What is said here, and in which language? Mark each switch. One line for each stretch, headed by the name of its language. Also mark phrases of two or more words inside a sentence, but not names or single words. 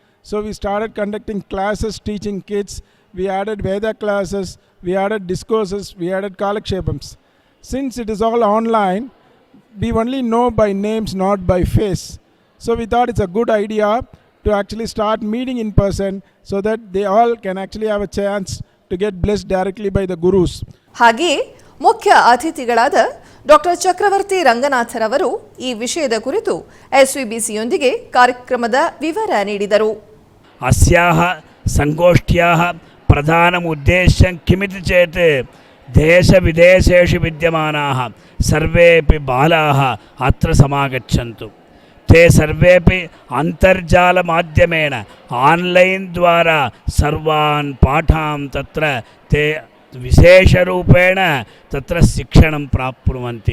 English: So we started conducting classes, teaching kids. We added Veda classes, we added discourses, we added Kalakshepams. Since it is all online, we only know by names, not by face. So we thought it's a good idea to actually start meeting in person so that they all can actually have a chance to get blessed directly by the gurus.
Kannada: ಹಾಗೆಯೇ ಮುಖ್ಯ ಅತಿಥಿಗಳಾದ ಡಾಕ್ಟರ್ ಚಕ್ರವರ್ತಿ ರಂಗನಾಥರವರು ಈ ವಿಷಯದ ಕುರಿತು ಎಸ್ವಿಬಿಸಿಯೊಂದಿಗೆ ಕಾರ್ಯಕ್ರಮದ ವಿವರ ನೀಡಿದರು.
Sanskrit: अस्याः संगोष्ठ्याः प्रधानम् उद्देश्यं किमिति चेत् देशविदेशेषु विद्यमानाः सर्वेपि बालाः अत्र समागच्छन्तु. ते सर्वेपि अन्तर्जालमाध्यमेन आन्लैन् द्वारा सर्वान् पाठान् तत्र ते विशेषरूपेण तत्र शिक्षणं प्राप्नुवन्ति.